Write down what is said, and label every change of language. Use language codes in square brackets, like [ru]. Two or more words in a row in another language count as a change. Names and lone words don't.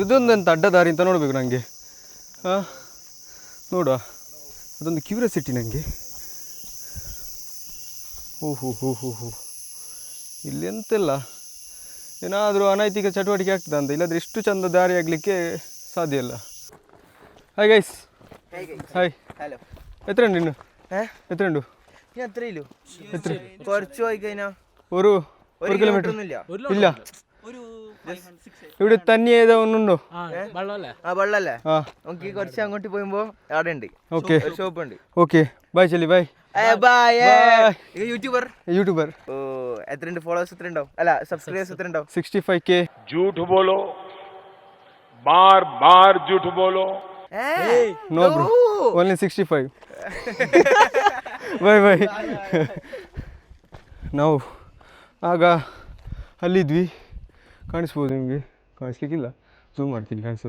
[kn] ಇದೊಂದಂತ ಅಡ್ಡ ದಾರಿ ಅಂತ ನೋಡಬೇಕು ನನಗೆ. ಹಾಂ ನೋಡುವ, ಅದೊಂದು ಕ್ಯೂರಿಯಾಸಿಟಿ ನನಗೆ. ಓಹೋ ಇಲ್ಲಿ ಎಂತೆಲ್ಲ ಏನಾದರೂ ಅನೈತಿಕ ಚಟುವಟಿಕೆ ಆಗ್ತದೆ ಅಂತ, ಇಲ್ಲಾಂದರೆ ಇಷ್ಟು ಚಂದ ದಾರಿ ಆಗಲಿಕ್ಕೆ ಸಾಧ್ಯ ಇಲ್ಲ. [en] hi guys. hi. [ml] ഹലോ എത്രയുണ്ട് ഇന്ന്? എത്രയുണ്ട്? എത്രയില്ലോ? കുറച്ച് പോയി കഴിഞ്ഞാൽ ഒരു കിലോമീറ്റർ ഇല്ല. ഇവിടെ തന്നെ ഏതാവുന്നുണ്ടോ? ആ വെള്ളല്ലേ? നമുക്ക് കുറച്ച് അങ്ങോട്ട് പോകുമ്പോ അവിടെ ഉണ്ട്. ഓക്കെ ഷോപ്പ് ഉണ്ട്. [en] okay bye chelli bye. [ml] യൂട്യൂബർ. ഓ എത്രയുണ്ട് ഫോളോവേഴ്സ്? എത്ര ഉണ്ടാവും? അല്ല സബ്സ്ക്രൈബേഴ്സ് എത്ര ഉണ്ടാവും? 65K. [hi] झूठ बोलो, बार बार झूठ बोलो. [en] No bro, only 65. Bye. [kn] ನಾವು ಆಗ ಅಲ್ಲಿದ್ವಿ, ಕಾಣಿಸ್ಬೋದು ನಿಮಗೆ, ಕಾಣಿಸ್ಲಿಕ್ಕಿಲ್ಲ, ಝೂಮ್ ಮಾಡ್ತೀನಿ, ಕಾಣಿಸೋದು.